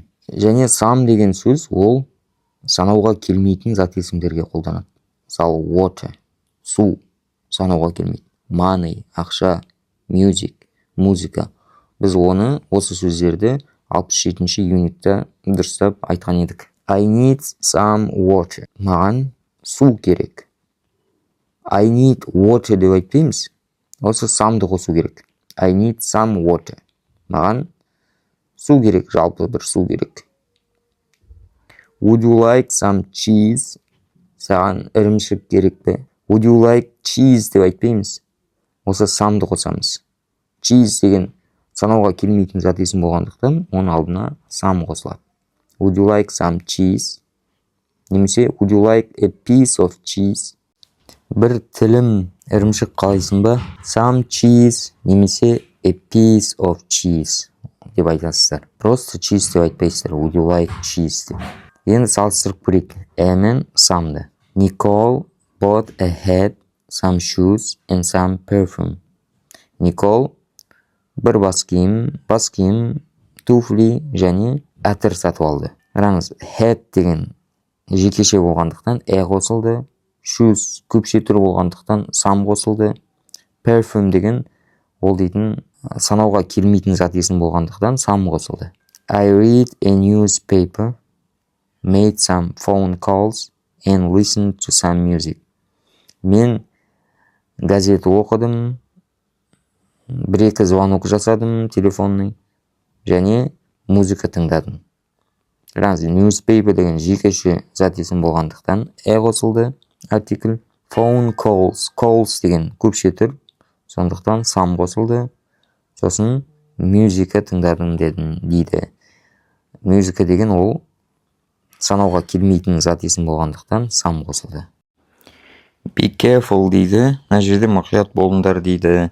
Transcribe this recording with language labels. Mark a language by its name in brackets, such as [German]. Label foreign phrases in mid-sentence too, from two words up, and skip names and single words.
[Kazakh] Және some деген сөз ол санауға келмейтін зат есімдерге қолданады. Мысалы, water, су санауға келмейді. Money, ақша, music, музыка. Біз осы сөздерді 67-ші юнитта дұрыстап айтқан едік. [English] I need some water. [Kazakh] Маған су керек. [English] I need water [Kazakh] деп айтпаймыз. Осы some'ды қосу керек. [English] I need some water. [Kazakh] Маған су керек, жалпы бір су керек. [English] Would you like some cheese? [Kazakh] Саған ірімшік керек пе? [English] Would you like cheese [Kazakh] деп айтпаймыз. Осы some'ды қосамыз. Cheese деген санауға келмейтін зат есім болғандықтан, оның алдына some қосылады. [English] Would you like some cheese? Немесе would you like a piece of cheese? [Kazakh] Бір тілім ірімшік қалайсың ба? [English] Some cheese немесе a piece of cheese [Kazakh] деп айтасыздар. Просто cheese деп айтпайсыздар. [English] Would you like cheese деп. [Kazakh] Енді салыстырып көрейік. Мен some'ды. [English] Nicole bought a hat, some shoes and some perfume. [Kazakh] Nicole бір бас киім, туфли және әтір сатып алды. Қараңыз, hat деген жекеше болғандықтан қосылды. Shoes көпше түр болғандықтан some қосылды. Perfume деген ол дейтін санауға келмейтін зат есім болғандықтан some қосылды. [English] I read a newspaper, made some phone calls and listened to some music. [Kazakh] Мен газет оқыдым, бір-екі звонок жасадым телефонный және музыка тыңдадым. Newspaper деген жекеше зат есім болғандықтан қосылды. Артикль. [English] Phone calls [Kazakh] деген көпше түр. Сондықтан some қосылды. Сосын музыка тыңдадым дейді. Музыка деген ол санауға келмейтін зат есім болғандықтан some қосылды. [English] Be careful дейді. [Kazakh] Мына жерде мұқият болыңдар дейді.